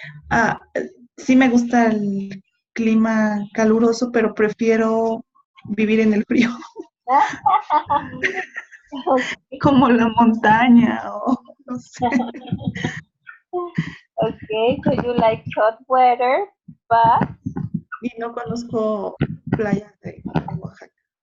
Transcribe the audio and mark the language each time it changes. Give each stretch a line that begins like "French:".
Spanish: Ah, sí me gusta el clima caluroso, pero prefiero vivir en el frío, como la montaña o no sé.
English: Okay, so you like hot weather, but
Spanish: Y no conozco playas de Oaxaca.